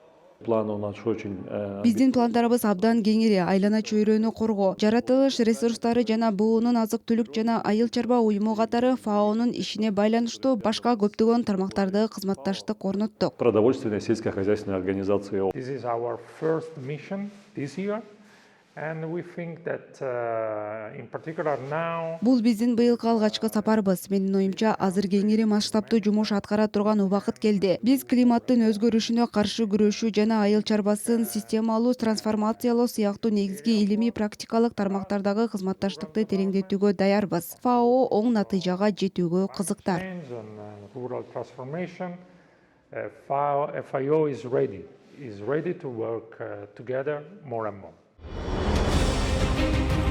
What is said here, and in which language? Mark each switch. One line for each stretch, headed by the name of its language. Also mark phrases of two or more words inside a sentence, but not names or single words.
Kyrgyz: Биздин пландарыбыз абдан кеңири: айлана чөйрөнү коргоо, жаратылыш ресурстары жана БУнун азык-түлүк жана айыл чарба уюму катары ФАОнун ишине байланыштуу башка көптөгөн тармактарды кызматташтык орноттук.
Russian: Продовольственная сельскохозяйственная организация.
English: This is our first mission this year. And we think that in particular now
Kyrgyz: Бул биздин быйылкы алгачкы сапарыбыз. Менин оюмча, азыр кеңири масштабтуу жумуш аткара турган убакыт келди. Биз климаттын өзгөрүшүнө каршы күрөшүү жана айыл чарбасын системалуу трансформациялоо сыяктуу негизги илимий практикалык тармактардагы кызматташтыкты тереңдетүүгө даярбыз. ФАО оң натыйжага жетүүгө кызыктар.
English: rural transformation, FAO is ready to work together more and more.